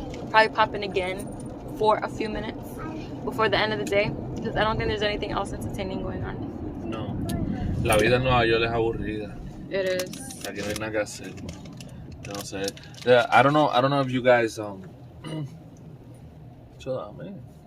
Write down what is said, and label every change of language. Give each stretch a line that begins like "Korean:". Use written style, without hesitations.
English: Probably pop in again for a few minutes before the end of the day, because I don't think there's anything else entertaining going on. No.
Spanish: La vida en Nueva York es aburrida.
English: It is.
Spanish: Aquí no hay nada que hacer. Yo no sé.
English: Yeah, I don't know if you guys chill out, man.